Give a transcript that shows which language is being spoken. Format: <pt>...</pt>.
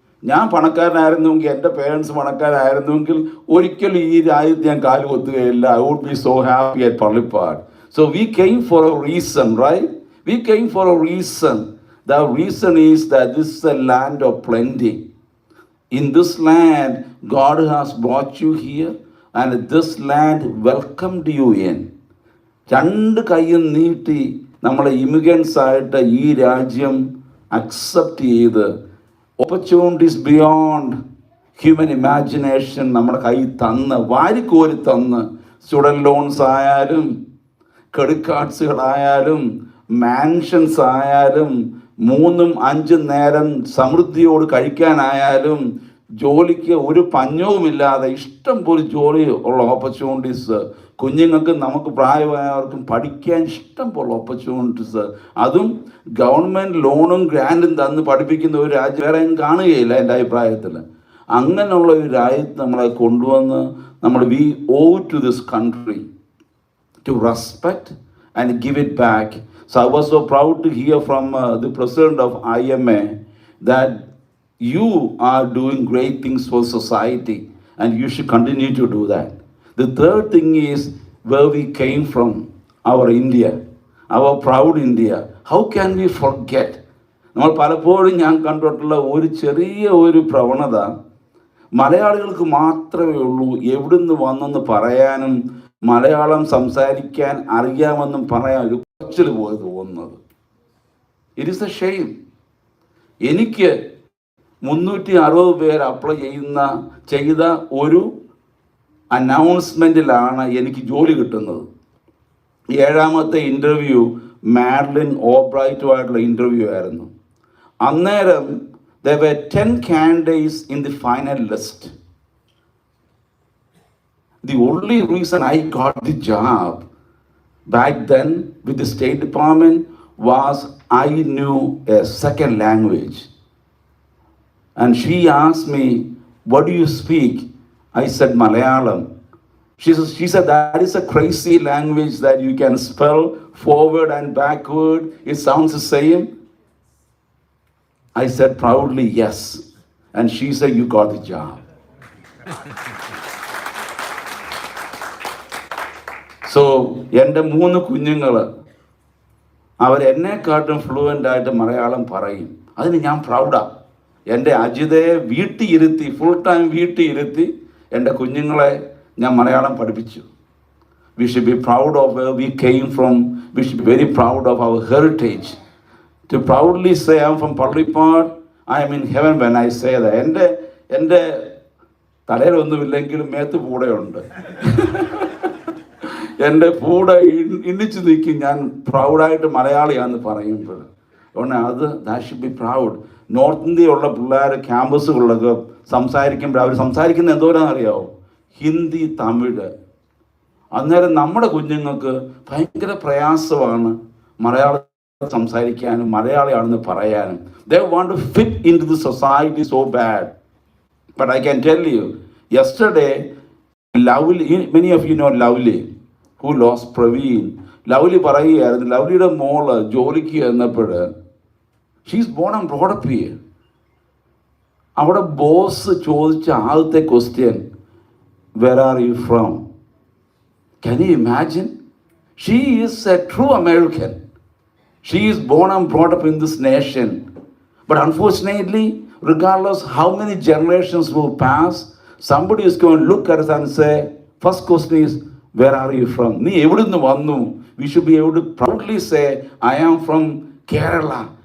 <ml>ഞാൻ പണക്കാരനായിരുന്നെങ്കിൽ, എൻ്റെ പേരൻസ് പണക്കാരായിരുന്നെങ്കിൽ ഒരിക്കലും ഈ രാജ്യത്ത് ഞാൻ കാലുകൊത്തുകയില്ല.</ml> <en>I would be so happy at Pallippad. So we came for a reason, right? We came for a reason. The reason is that this is a land of plenty. In this land, God has brought you here, and this land welcomed you in.</en> <ml>രണ്ട് കൈയും നീട്ടി നമ്മളെ immigrants ആയിട്ട് ഈ രാജ്യം accept ചെയ്ത്</ml> <en>opportunities beyond human imagination</en> <ml>നമ്മുടെ കൈ തന്ന് വാരിക്കോരി തന്ന് സ്റ്റുഡൻറ് ലോൺസ് ആയാലും ക്രെഡിറ്റ് കാർഡ്സുകളായാലും മാൻഷൻസ് ആയാലും 3-5 നേരം സമൃദ്ധിയോട് കഴിക്കാനായാലും ജോലിക്ക് ഒരു പഞ്ഞവുമില്ലാതെ ഇഷ്ടം പോലെ ജോലി ഉള്ള ഓപ്പർച്യൂണിറ്റീസ്, കുഞ്ഞുങ്ങൾക്ക് നമുക്ക് പ്രായമായവർക്കും പഠിക്കാൻ ഇഷ്ടം പോലെ ഓപ്പർച്യൂണിറ്റീസ്, അതും ഗവൺമെൻറ് ലോണും ഗ്രാൻറ്റും തന്ന് പഠിപ്പിക്കുന്ന ഒരു രാജ്യം വേറെ കാണുകയില്ല എൻ്റെ അഭിപ്രായത്തിൽ. അങ്ങനെയുള്ള ഒരു രാജ്യത്ത് നമ്മളെ കൊണ്ടുവന്ന്</ml> <en>we owe to this country to respect and give it back. So I was so proud to hear from the president of IMA that you are doing great things for society and you should continue to do that. The third thing is where we came from, our India, our proud India. How can we forget?</en> <ml>നമ്മൾ പലപ്പോഴും ഞാൻ കണ്ടിട്ടുള്ള ഒരു ചെറിയ ഒരു പ്രവണത, മലയാളികൾക്ക് മാത്രമേ ഉള്ളൂ എവിടുന്ന് വന്നെന്ന് പറയാനും മലയാളം സംസാരിക്കാൻ അറിയാമെന്നും പറയാൻ ഒരു കുറച്ചിൽ പോലെ തോന്നുന്നത്.</ml> <en>It is a shame.</en> <ml>എനിക്ക് 360 പേര് അപ്ലൈ ചെയ്ത ഒരു അനൗൺസ്മെൻറ്റിലാണ് എനിക്ക് ജോലി കിട്ടുന്നത്. 7ാമത്തെ ഇൻ്റർവ്യൂ മാഡ്ലിൻ ഓബ്രൈറ്റുമായിട്ടുള്ള ഇൻ്റർവ്യൂ ആയിരുന്നു. അന്നേരം</ml> <en>there were 10 candidates in the final list. The only reason I got the job back then with the State Department was I knew a second language. And she asked me, what do you speak? I said Malayalam. She said, that is a crazy language that you can spell forward and backward. It sounds the same. I said proudly, yes. And she said, you got the job.</en> <ml>So, എൻ്റെ 3 കുഞ്ഞുങ്ങൾ അവരെന്നെക്കാട്ടും fluent ആയിട്ട് മലയാളം പറയും. അതിന് ഞാൻ പ്രൗഡാണ്. എൻ്റെ അജിതയെ വീട്ടിൽ ഇരുത്തി, full time വീട്ടിൽ ഇരുത്തി എൻ്റെ കുഞ്ഞുങ്ങളെ ഞാൻ മലയാളം പഠിപ്പിച്ചു.</ml> <en>We should be proud of where we came from. We should be very proud of our heritage. To proudly say I'm from Pallipad, I am in heaven when I say that.</en> <ml>എൻ്റെ തലയിലൊന്നുമില്ലെങ്കിലും മേത്ത് പൂടയുണ്ട്. എൻ്റെ പൂട ഇന്നിച്ച് നിൽക്കും ഞാൻ പ്രൗഡായിട്ട് മലയാളിയാണെന്ന് പറയുമ്പോൾ. അതുകൊണ്ട്</ml> <en>That should be proud.</en> <ml>North ഇന്ത്യയുള്ള പിള്ളേർ ക്യാമ്പസുകളിലൊക്കെ സംസാരിക്കുമ്പോൾ അവർ സംസാരിക്കുന്നത് എന്തോരാണെന്നറിയാമോ? ഹിന്ദി, തമിഴ്. അന്നേരം നമ്മുടെ കുഞ്ഞുങ്ങൾക്ക് ഭയങ്കര പ്രയാസമാണ് മലയാളം സംസാരിക്കാനും മലയാളിയാണെന്ന് പറയാനും.</ml> <en>They want to fit into the society so bad. But I can tell you, yesterday, Lovely, many of you know Lovely, who lost Praveen.</en> <ml>Lovely പറയുകയായിരുന്നു, ലവ്ലിയുടെ മോള് ജോലിക്ക് ചെന്നപ്പോൾ</ml> <en>She's born and brought up here.</en> <ml>അവിടെ boss ചോദിച്ച ആദ്യത്തെ question,</ml> <en>where are you from? Can you imagine? She is a true American. She is born and brought up in this nation. But unfortunately, regardless how many generations will pass, somebody is going to look at us and say, first question is, where are you from?</en> <ml>Nee evidunnu vannu?</ml> <en>We should be able to proudly say, I am from Kerala.</en>